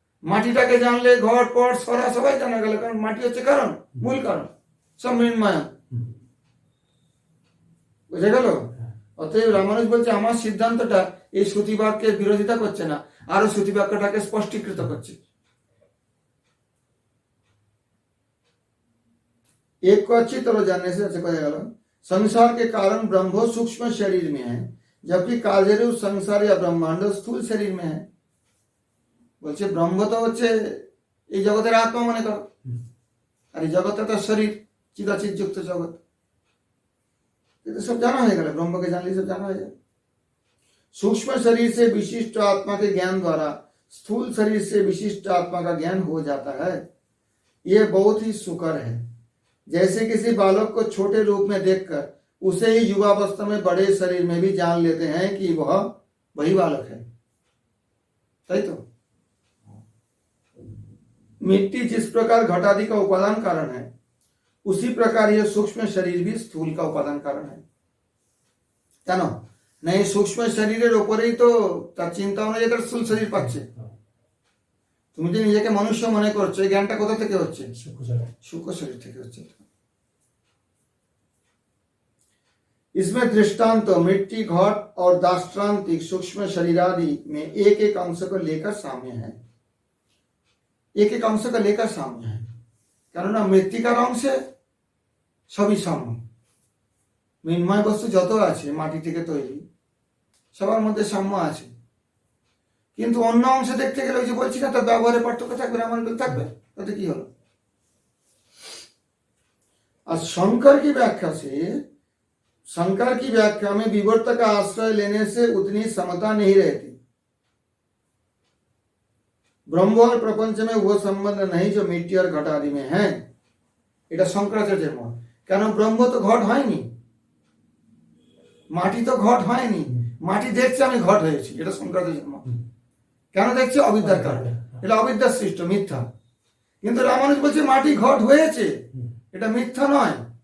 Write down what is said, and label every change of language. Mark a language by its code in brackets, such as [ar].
[bn] মাটিটাকে জানলে ঘট পট সরা সবাই জানা গেল, কারণ মাটি হচ্ছে কারণ, মূল কারণ, সব মৃন্ময়। বুঝে গেল? অতএব রামানুজ বলছে আমার সিদ্ধান্তটা এই শ্রুতিবাক্যের বিরোধিতা করছে না, আরো শ্রুতিবাক্যটাকে স্পষ্টীকৃত করছে। [hi] एक को अच्छी तरह जानने से ऐसे कहा गया, संसार के कारण ब्रह्म सूक्ष्म शरीर में है, जबकि कार्यरूप संसार या ब्रह्मांड स्थूल शरीर में है। [bn] বলছে ব্রহ্ম তো হচ্ছে এই জগতের আত্মা মনে করো, আর এই জগৎটা তো শরীর, চিদাচিৎ যুক্ত জগৎ। [hi] ये सब जाना है, ब्रह्म के जानने सब जाना है। सूक्ष्म शरीर से विशिष्ट आत्मा के ज्ञान द्वारा स्थूल शरीर से विशिष्ट आत्मा का ज्ञान हो जाता है। यह बहुत ही सुकर है। जैसे किसी बालक को छोटे रूप में देखकर उसे ही युवावस्था में बड़े शरीर में भी जान लेते हैं कि वह वही बालक है। सही तो मिट्टी जिस प्रकार घटादि का उपादान कारण है, उसी प्रकार यह सूक्ष्म शरीर भी स्थूल का उपादान कारण है। [bn] কেন না, এই সূক্ষ্ম শরীরের উপরেই তো তার চিন্তা অনুযায়ী তার স্থূল শরীর পাচ্ছে। তুমি যে নিজেকে মনুষ্য মনে করছো, এই জ্ঞানটা কোথা থেকে হচ্ছে? সূক্ষ্ম শরীর থেকে হচ্ছে। [hi] इसमें दृष्टांत मिट्टी, घट और दाष्ट्रांतिक सूक्ष्म शरीर आदि में एक एक अंश को लेकर साम्य है, एक एक अंश को लेकर साम्य है। [bn] কেননা মৃত্তিকার অংশে সবই সাম্য, মৃন্ময় বস্তু যত আছে মাটি থেকে তৈরি সবার মধ্যে সাম্য আছে, কিন্তু অন্য অংশ দেখতে গেলে ওই যে বলছি না তার ব্যবহারে পার্থক্য থাকবে, আমার থাকবে, তাতে কি হলো। [hi] और शंकर की व्याख्या से, शंकर की व्याख्या में विवर्त का आश्रय लेने से उतनी समता नहीं रहती। ब्रह्म और प्रपंच में वो संबंध नहीं जो मिट्टी और घट आदि में है। [bn] এটা শঙ্করাচার্যের মত। কেন ব্রহ্ম তো ঘট হয়নি, মাটি তো ঘট হয়নি, মাটি দেখছে আমি ঘট হয়েছি, এটা শঙ্করাচার্যের মত। কেন দেখছে? অবিদ্যার কারণে, এটা অবিদ্যার সৃষ্ট, মিথ্যা। কিন্তু রামানুজ বলছে মাটি ঘট হয়েছে, এটা মিথ্যা নয়।